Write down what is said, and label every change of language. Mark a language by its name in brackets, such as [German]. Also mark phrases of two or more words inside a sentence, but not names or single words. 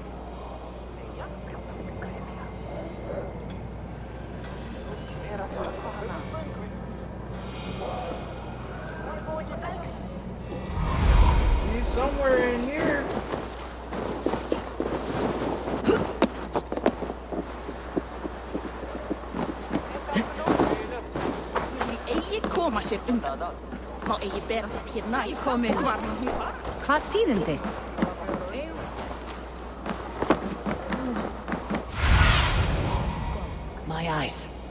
[English] He's somewhere in here. [Icelandic] Eigi koma sér undan. Má eigi bera þetta hér nær. Komin. Hvað þýðindi? [English] My eyes.